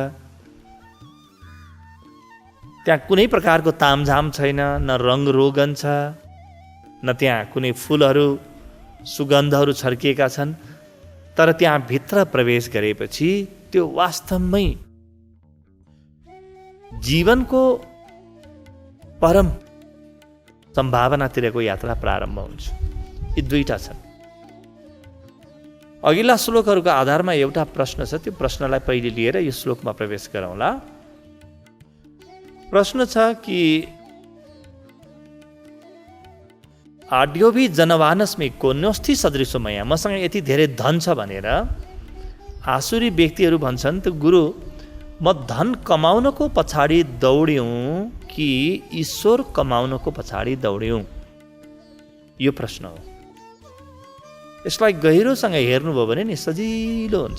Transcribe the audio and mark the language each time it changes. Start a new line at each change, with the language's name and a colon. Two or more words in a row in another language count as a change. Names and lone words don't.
Nepali: त्यहाँ कुनै प्रकारको तामझाम छैन, न रङ रोगन छ, न त्यहाँ कुनै फुलहरू सुगन्धहरू छर्किएका छन्, तर त्यहाँ भित्र प्रवेश गरेपछि त्यो वास्तवमै जीवनको परम सम्भावनातिरको यात्रा प्रारम्भ हुन्छ। यी दुईटा छन्। अघिल्ला श्लोकहरूको आधारमा एउटा प्रश्न छ, त्यो प्रश्नलाई पहिले लिएर यो श्लोकमा प्रवेश गरौँला। प्रश्न छ कि
Sanskrit: आड्योभी जनवानस्मि कोन्योस्थि सदृशो मया,
Nepali: मसँग यति धेरै धन छ भनेर आसुरी व्यक्तिहरू भन्छन्, त गुरु म धन कमाउनको पछाडि दौड्यौँ कि ईश्वर कमाउनको पछाडि दौड्यौँ? यो प्रश्न हो। यसलाई गहिरोसँग हेर्नुभयो भने नि सजिलो हुन्छ।